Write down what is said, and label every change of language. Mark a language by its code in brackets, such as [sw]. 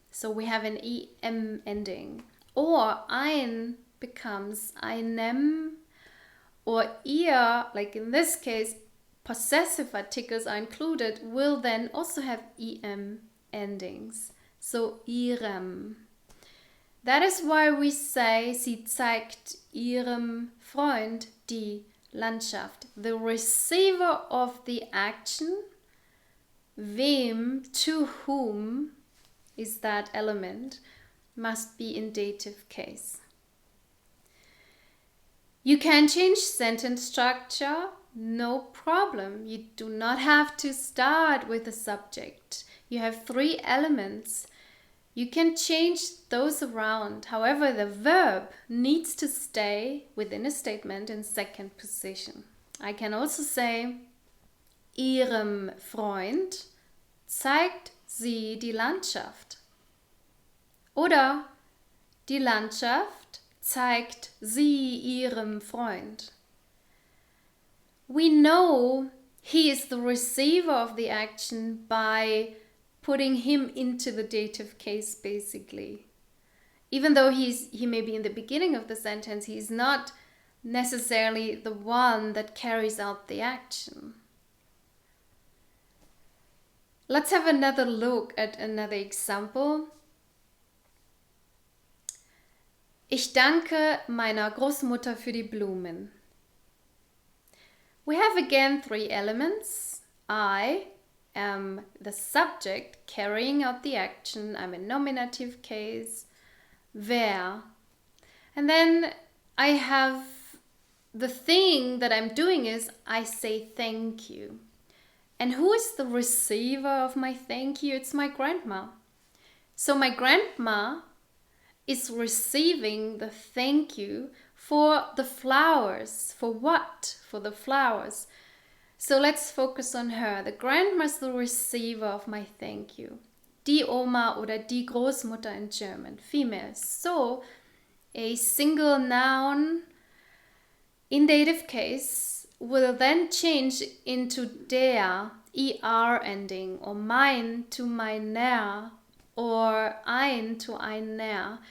[en] So we have an em ending. Or ein becomes einem. Or ihr, like in this case, possessive articles are included, will then also have em endings. So ihrem. That is why we say, [de] sie zeigt ihrem Freund die Landschaft. [en] The receiver of the action, wem, to whom, is that element, must be in dative case. You can change sentence structure, no problem. You do not have to start with the subject. You have three elements. You can change those around. However, the verb needs to stay within a statement in second position. I can also say, [de] Ihrem Freund zeigt sie die Landschaft. Oder die Landschaft zeigt sie ihrem Freund. [en] We know he is the receiver of the action by putting him into the dative case, basically. Even though he may be in the beginning of the sentence, he's not necessarily the one that carries out the action. Let's have another look at another example. [de] Ich danke meiner Großmutter für die Blumen. [en] We have again three elements. I am the subject carrying out the action. I'm in nominative case. Wer. And then I have the thing that I'm doing is I say thank you. And who is the receiver of my thank you? It's my grandma. So my grandma is receiving the thank you for the flowers. For what? For the flowers. So let's focus on her. The grandma is the receiver of my thank you. [de] Die Oma oder die Großmutter [en] in German, female. So a single noun in dative case will then change into der, er ending, or mein to meiner, or ein to einer.